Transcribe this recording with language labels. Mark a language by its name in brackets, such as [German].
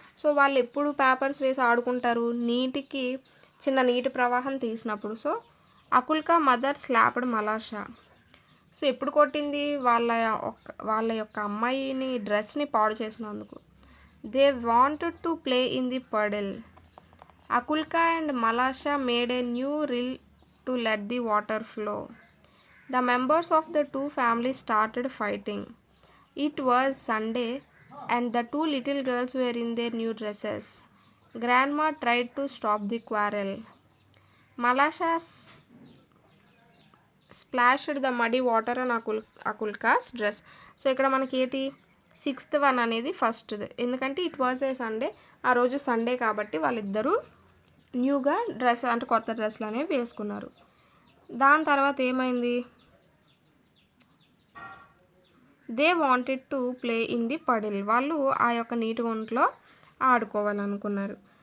[Telugu] So వాళ్ళు ఎప్పుడు papers వేసి ఆడుకుంటారు, చిన్న నీటి ప్రవాహం తీసినప్పుడు. So [English] Akulka mother slapped Malasha. [Telugu] సో ఎప్పుడు కొట్టింది? వాళ్ళ యొక్క అమ్మాయిని డ్రెస్ని పాడు చేసినందుకు. [English] They wanted to play in the puddle. Akulka and Malasha made a new rill to let the water flow. The members of the two families started fighting. It was Sunday and the two little girls were in their new dresses. Grandma tried to stop the quarrel. Malasha splashed the muddy water on Akulka's dress. [Telugu] So ఇక్కడ మనకి ఏంటి 6th one అనేది ఫస్ట్ది, ఎందుకంటే [English] it was a Sunday, [Telugu] ఆ రోజు Sunday కాబట్టి వాళ్ళిద్దరూ న్యూగా డ్రెస్ అంటే కొత్త డ్రెస్లు అనేవి వేసుకున్నారు. దాని తర్వాత ఏమైంది? [English] They wanted to play in the puddle. [Telugu] వాళ్ళు ఆ యొక్క నీటి గుంటలో ఆడుకోవాలనుకున్నారు.